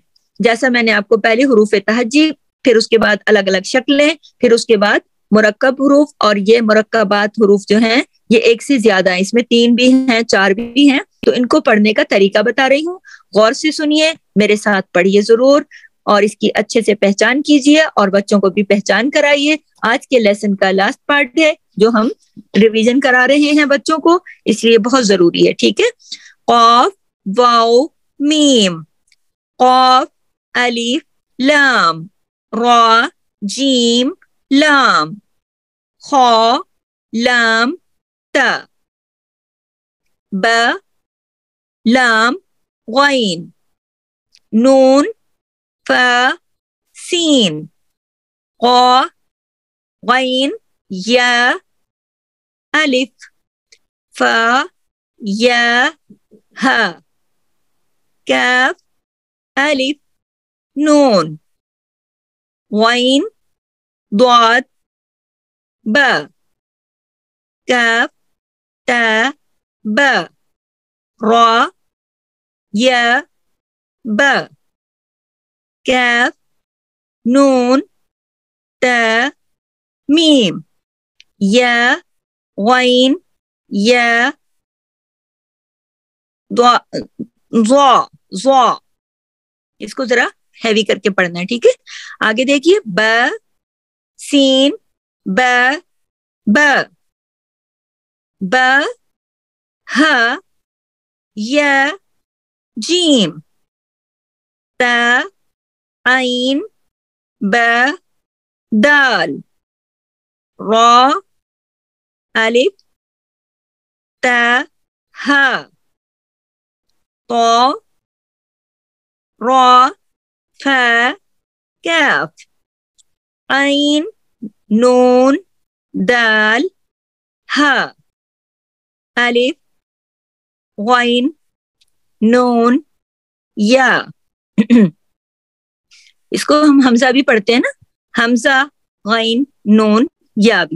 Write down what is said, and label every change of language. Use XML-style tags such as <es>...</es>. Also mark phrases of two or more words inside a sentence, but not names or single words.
<ur>جیسا میں نے آپ کو پہلے حروف تہجی، پھر اس کے بعد الگ الگ شکلیں، پھر اس کے بعد مرکب حروف، اور یہ مرکبات حروف جو ہیں یہ ایک سے زیادہ ہے، اس میں 3 بھی ہیں، 4 بھی ہیں. تو ان کو پڑھنے کا طریقہ بتا رہی ہوں، غور سے سنیے، میرے ساتھ پڑھیے ضرور, اور اس کی اچھے سے پہچان کیجیے اور بچوں کو بھی پہچان کرائیے. آج کے لیسن کا</ur> <en>last part</en> <ur>ہے جو ہم ریویژن کرا رہے ہیں بچوں کو, اس لیے بہت ضروری ہے. ٹھیک ہے, قاف واو میم, قاف الف لام, را جیم لام, خا لام تا, با لام غین, نون فا سین, قا غین یا الف, فا یا ہا, کاف الف نون, غین ضاد با, کاف تا با, را یا با, کاف نون تا میم, یا غین یا ضا. اس کو ذرا ہیوی کر کے پڑھنا ہے. ٹھیک ہے, آگے دیکھیے, با سین با با, با ہا یا جیم, تا عین با دال, را الف تا ہا, طا را فا کاف, عین نون دال ہا, الف غین نون یا. اس کو ہم حمزہ بھی پڑھتے ہیں نا, حمزہ غین نون یا بھی.</ur>